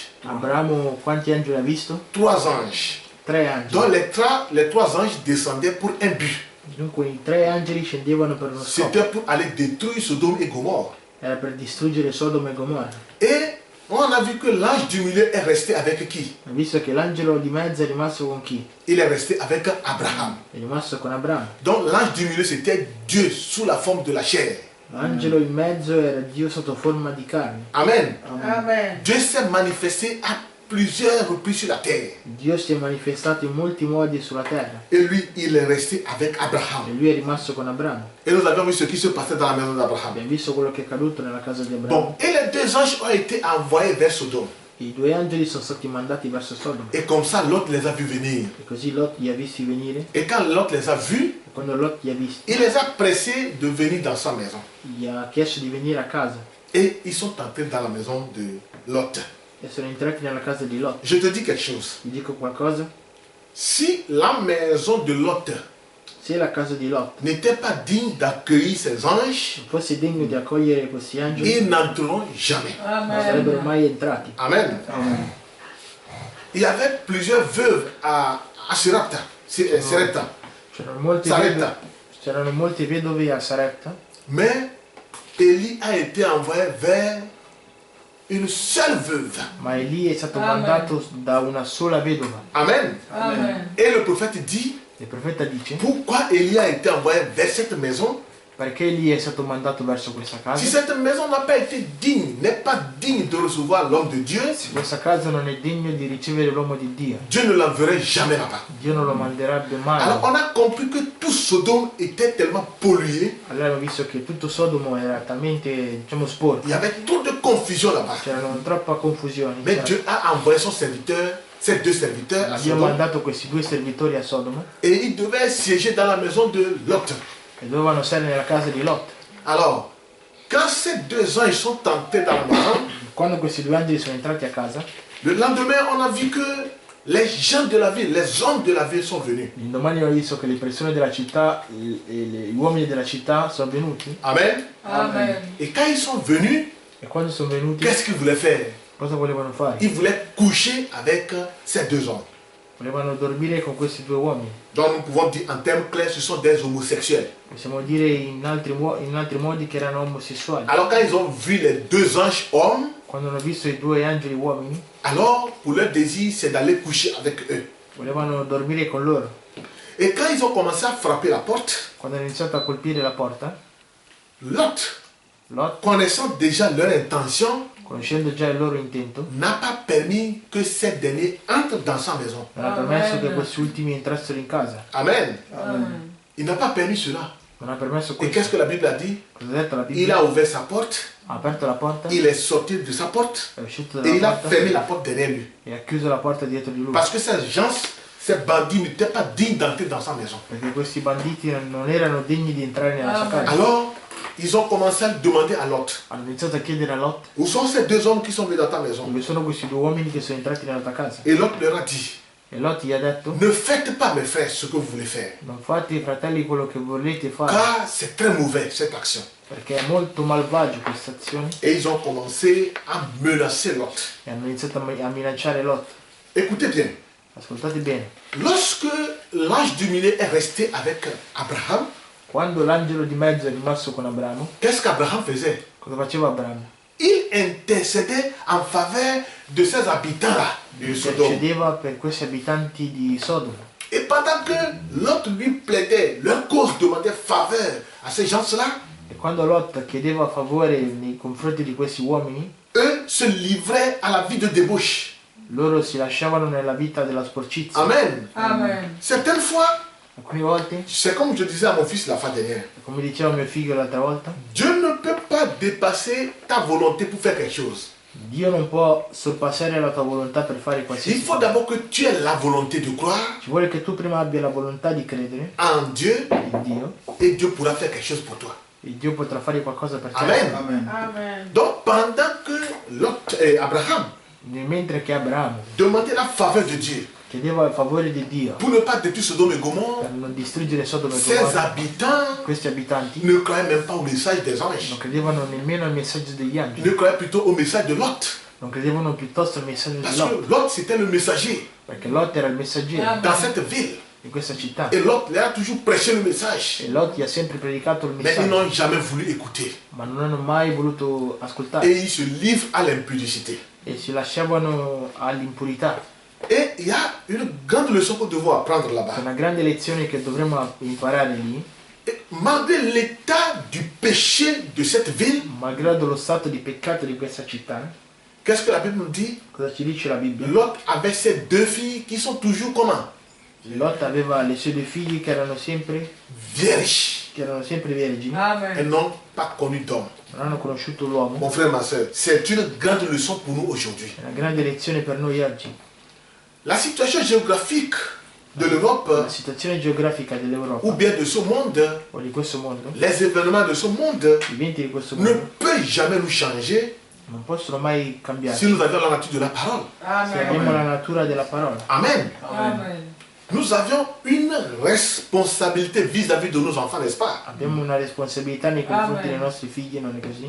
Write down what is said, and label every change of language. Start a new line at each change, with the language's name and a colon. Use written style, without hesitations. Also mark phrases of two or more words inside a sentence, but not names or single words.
Italian: Abramo quanti angeli ha visto?
French: Trois anges.
Italian: Tre angeli.
French: Donc, les trois anges descendaient pour un but.
Italian: Dunque i tre angeli scendevano per uno scopo.
French: C'était pour aller détruire Sodome et Gomorre.
Italian: Era per distruggere Sodoma e Gomorra.
French: Et on a vu que l'ange du milieu est resté avec qui?
Italian: Ha visto che l'angelo di mezzo è rimasto con chi?
French: Il est resté avec Abraham.
Italian: È rimasto con Abramo.
French: Donc l'ange du milieu, c'était Dieu sous la forme de la chair.
Italian: L'angelo in mezzo era Dio sotto forma di carne. Amen. Amen.
French: Dieu s'est manifesté à plusieurs reprises sur la terre.
Italian: Dio si è manifestato in molti modi sulla terra.
French: Et lui, il est resté avec
Italian: E
French: Abraham.
Italian: lui è rimasto con Abramo.
French: Et nous avons vu ce qui se passait dans la maison d'Abraham.
Italian: Abbiamo visto quello che è accaduto nella casa di Abramo.
French: Bon, et les deux anges ont été envoyés vers Sodome.
Italian: I due angeli sono stati mandati verso Sodoma.
French: Et comme ça, Lot les a vus venir.
Italian: E così Lot li ha visti venire.
French: Et quand Lot les a vus,
Italian: E quando Lot li ha visti,
French: il les a pressés de venir dans sa maison.
Italian: gli ha chiesto di venire a casa.
French: Et ils sont entrés dans la maison de Lot.
Italian: E sono entrati nella casa di Lot.
French: Je te dis quelque chose.
Italian: Vi dico qualcosa?
French: Si la maison de Lot
Italian: Se la casa di Lot
French: n'était pas digne d'accueillir ces anges,
Italian: fosse degno di accogliere questi angeli,
French: ils n'entreront jamais.
Italian: non sarebbero Amen. mai entrati. Amen.
French: Il y avait plusieurs veuves à Sarepta.
Italian: C'erano molte vedove a Sarepta,
French: Mais Élie a été envoyé vers une seule veuve.
Italian: ma Eli è stato Amen. mandato da una sola vedova. Amen. Amen.
French: Et le prophète dit,
Italian: Il profeta dice,
French: pourquoi Élie a été envoyé vers cette maison?
Italian: perché Eli è stato mandato verso questa
French: Si
Italian: casa?
French: cette maison n'a pas été digne, n'est pas digne de recevoir l'homme de Dieu,
Italian: Questa casa non è degno di ricevere l'uomo di Dio.
French: Dieu ne l'enverrait jamais là-bas.
Italian: Dio non lo manderebbe
French: Alors
Italian: mai.
French: on a compris que tout Sodome était tellement pollué,
Italian: Allora abbiamo visto che tutto Sodomo era talmente, diciamo, sporco.
French: il y avait trop de confusion là-bas.
Italian: C'erano troppa confusione.
French: Mais
Italian: C'era-
French: Dieu a envoyé son serviteur, ses deux serviteurs à
Italian: Dio ha
French: Sodome,
Italian: mandato questi due servitori a Sodoma
French: et ils devaient siéger dans la maison de Lot.
Italian: e dovevano stare nella casa di Lot.
French: Alors, quand ces deux anges sont entrés dans la maison,
Italian: Quando questi due angeli sono entrati a casa,
French: le lendemain, on a vu que les gens de la ville, les hommes de la ville sont venus.
Italian: l'indomani ho visto che le persone della città, gli uomini della città sono venuti. Amen. Amen.
French: Et quand ils sont venus,
Italian: E quando sono venuti,
French: qu'est-ce qu'ils voulaient faire?
Italian: cosa volevano fare?
French: Ils voulaient coucher avec ces deux hommes.
Italian: Volevano dormire con questi due uomini.
French: Donc nous pouvons dire en termes clairs, ce sont des homosexuels.
Italian: Possiamo dire in altri modi che erano omosessuali.
French: Alors quand ils ont vu les deux anges hommes,
Italian: Quando hanno visto i due angeli uomini,
French: alors pour leur désir, c'est d'aller coucher avec eux.
Italian: volevano dormire con loro.
French: Et quand ils ont commencé à frapper la porte,
Italian: Quando hanno iniziato a colpire la porta,
French: Lot,
Italian: Lot,
French: connaissant déjà leur intention,
Italian: conoscendo già il loro intento,
French: n'a pas permis que ces derniers entrent dans sa maison.
Italian: non ha permesso che questi ultimi entrassero in casa. Amen. Amen.
French: Il n'a pas permis cela.
Italian: Non ha permesso
French: Et
Italian: questo.
French: qu'est-ce que la Bible a dit?
Italian: Cosa ha detto la
French: Il
Italian: Bibbia?
French: a ouvert sa porte,
Italian: Ha aperto la porta,
French: il est sorti de sa porte
Italian: è uscito
French: et il
Italian: dalla
French: a fermé la
Italian: porta
French: porte derrière lui.
Italian: e ha chiuso la porta dietro di lui.
French: Parce que ces gens, ces bandits n'étaient pas dignes d'entrer dans sa maison.
Italian: Perché questi banditi non erano degni di entrare nella sua casa.
French: Alors, ils ont commencé à demander à Lot,
Italian: Hanno iniziato a chiedere a Lot
French: où sont ces deux hommes qui sont venus dans ta maison?
Italian: dove sono questi due uomini che sono entrati nella tua casa.
French: Et Lot leur a dit,
Italian: E Lot gli ha detto,
French: ne faites pas mes frères ce que vous voulez faire,
Italian: non fate fratelli quello che volete fare,
French: car c'est très mauvais cette action.
Italian: perché è molto malvagio questa azione.
French: Et ils ont commencé à menacer Lot.
Italian: E hanno iniziato a minacciare Lot.
French: Écoutez bien,
Italian: Ascoltate bene,
French: lorsque l'ange du milieu est resté avec Abraham,
Italian: quando l'angelo di mezzo è rimasto con Abramo,
French: qu'est-ce qu'Abraham faisait?
Italian: cosa faceva Abramo?
French: Il intercédait en faveur de ces habitants-là de Sodome.
Italian: intercedeva per questi abitanti di Sodoma.
French: Et pendant que l'autre lui plaidait, leur cause demandait faveur à ces gens-là,
Italian: E quando Lot chiedeva favore nei confronti di questi uomini,
French: eux se livraient à la vie de débauche.
Italian: loro si lasciavano nella vita della sporcizia. Amen. Amen.
French: Certaines fois,
Italian: Alcune volte,
French: c'est comme je disais à mon fils la fois dernière,
Italian: come diceva mio figlio l'altra volta,
French: Dieu ne peut pas dépasser ta volonté pour faire quelque chose.
Italian: Dio non può sorpassare la tua volontà per fare
French: Il
Italian: qualsiasi
French: faut
Italian: cosa.
French: d'abord que tu aies la volonté de croire
Italian: Ci vuole che tu prima abbia la volontà di credere
French: en Dieu
Italian: in Dio
French: et Dieu pourra faire quelque chose pour toi.
Italian: e Dio potrà fare qualcosa per te. Amen. Amen. Amen.
French: Donc pendant que Abraham
Italian: Mentre che Abramo
French: demandait la faveur de Dieu
Italian: chiedeva il favore di Dio
French: pour ne pas détruire Sodome et Gomorrhe,
Italian: per non distruggere Sodoma e
French: ces
Italian: Gomorra,
French: habitants
Italian: questi abitanti
French: ne croyaient même pas au message des anges.
Italian: non credevano nemmeno al messaggio degli
French: Ils
Italian: angeli,
French: ne croyaient plutôt au message de Lot.
Italian: non credevano piuttosto al messaggio di
French: Parce
Italian: Lot,
French: que Lot, c'était le messager
Italian: perché Lot era il messaggero
French: dans cette ville.
Italian: di questa città
French: Et Lot leur a toujours prêché le message.
Italian: e Lot gli ha sempre predicato il
French: Mais ils
Italian: messaggio,
French: n'ont jamais voulu écouter.
Italian: ma non hanno mai voluto
French: Et
Italian: ascoltare
French: ils se livrent à l'impudicité.
Italian: e si lasciavano all'impurità.
French: Et il y a une grande leçon qu'on doit apprendre
Italian: C'è
French: là-bas.
Italian: una grande lezione che dovremmo imparare lì,
French: Et malgré l'état du péché de cette ville,
Italian: malgrado lo stato di peccato di questa città.
French: qu'est-ce que la Bible nous dit?
Italian: Cosa ci dice la Bibbia?
French: Lot avait ses deux filles qui sont toujours comment?
Italian: Lot aveva le sue due figlie che erano sempre vergini,
French: Elles
Italian: Amen.
French: n'ont pas connu d'homme.
Italian: non hanno conosciuto l'uomo.
French: Mon frère, ma soeur, c'est une grande leçon pour nous aujourd'hui.
Italian: È una grande lezione per noi oggi.
French: La situation géographique de l'Europe
Italian: La situazione geografica
French: ou
Italian: dell'Europa
French: bien de ce monde,
Italian: o di questo mondo,
French: les événements de ce monde
Italian: gli eventi di questo
French: ne
Italian: mondo
French: peuvent jamais nous changer
Italian: non possono mai cambiare
French: si nous avions la nature de la parole.
Italian: se abbiamo Amen. la natura della parola. Amen. Amen.
French: Nous avions une responsabilité vis-à-vis de nos enfants, n'est-ce pas?
Italian: Abbiamo una responsabilità nei confronti Amen. dei nostri figli, non è così?